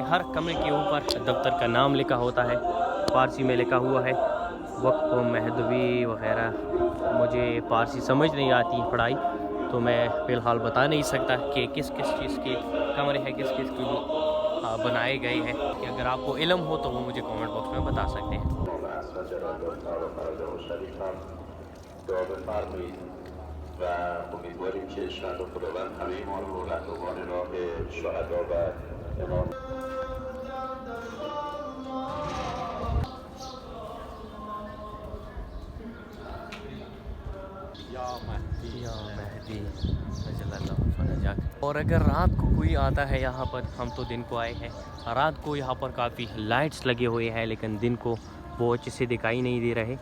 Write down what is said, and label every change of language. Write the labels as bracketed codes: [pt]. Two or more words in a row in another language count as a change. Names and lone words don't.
[hi] हर कमरे के ऊपर दफ्तर का नाम लिखा होता है, फारसी में लिखा हुआ है। वक्त महदवी वगैरह, मुझे फारसी समझ नहीं आती पढ़ाई, तो मैं फ़िलहाल बता नहीं सकता कि किस किस चीज़ के कमरे हैं, किस किस के बनाए गए हैं। कि अगर आपको इल्म हो तो वो मुझे [en] comment box [hi] में बता सकते हैं। [fa] و امیدواریم که انشاءالله خداوند همه ما رو رهروان راه شهدا و امام [hi] और अगर रात को कोई आता है यहाँ पर, हम तो दिन को आए हैं, रात को यहाँ पर काफ़ी लाइट्स लगे हुए हैं, लेकिन दिन को वो अच्छे से दिखाई नहीं दे रहे।